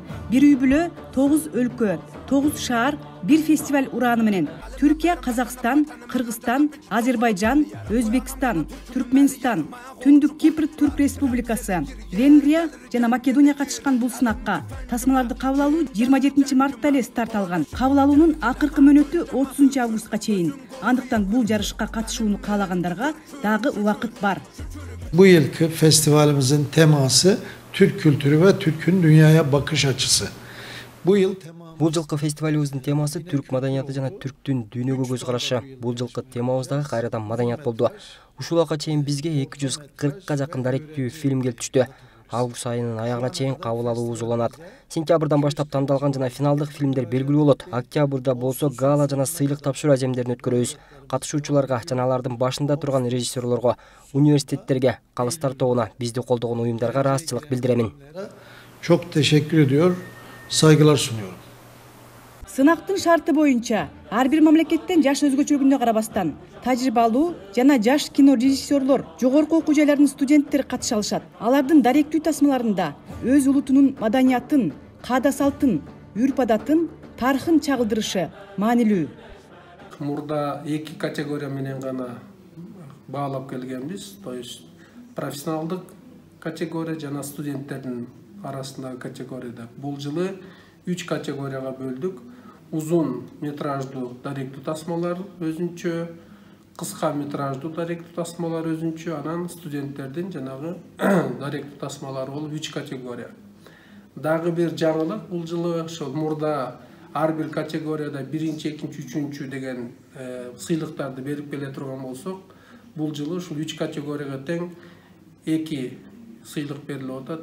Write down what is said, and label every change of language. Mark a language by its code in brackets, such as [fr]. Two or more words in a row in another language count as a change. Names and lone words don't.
[ky] Бир үй бүлө 9 өлкө 9 шаар, 1 фестиваль ураны менен Түркия, Казакстан, Кыргызстан, Азербайжан, Өзбекстан, Түркменстан, Түндүк Кипр Түрк Республикасы, Венгрия жана Македония катышкан бул сынакка тасмаларды кабыл алуу 27 мартта эле старт алган. Кабыл алуунун акыркы мөөнөтү 30 августка чейин. Андыктан бул жарышка катышууну каалагандарга дагы убакыт бар. [tr] Bu yılki festivalimizin teması Türk kültürü ve Türk'ün dünyaya bakış açısı. Bu yıl [ky] Бул жылкы фестивалыбыздын темасы түрк маданияты жана түрктүн дүйнөгө көз карашы. Бул жылкы темабыз дагы кайрадан маданият болду. Ушул убакка чейин бизге 240ка жакын даректүү фильм келип түштү. Август айынын аягына чейин кабыл алуубуз уланат. Сентябрдан баштап тандалган жана финалдык фильмдер белгилүү болот. Октябрда болсо гала жана сыйлык тапшыруу ажемдерин өткөрөбүз. Катышуучуларга жана алардын башында турган режиссерлорго, университеттерге, калыстар тобуна, бизди колдогон уюмдарга ыраазычылык билдиремин. [tr] Çok teşekkür ediyor, saygılar sunuyorum. [ky] Сынактын шарты боюнча ар бир мамлекеттен жаш өзгөчөлүгүнө карабастан тажрыйбалуу жана жаш кино режиссерлор, жогорку окуу жайларынын студенттери катыша алышат. Алардын даректүү тасмаларында өз улутунун маданиятын, каада салтын, үрп-адатын, тарыхын чагылдырышы маанилүү. Мурда 2 категория менен гана баалап келгенбиз. [ru] То есть [ky] профессионалдык категория жана студенттердин арасындагы категорияда. Бул жылы 3 категорияга бөлдүк. [tr] Uzun metrajlı [ky] даректүү тасмалар өзүнчө, кыска метраждуу даректүү тасмалар өзүнчө, анан студенттердин жанагы даректүү тасмалары болуп 3 категория. Дагы бир жаңылык бул жылы ошол мурда ар бир категорияда 1-чи, 2-чи, 3-чү деген сыйлыктарды берип келе турган болсок, бул жылы ушул 3 категорияга тең 2 сыйлык берилип атат.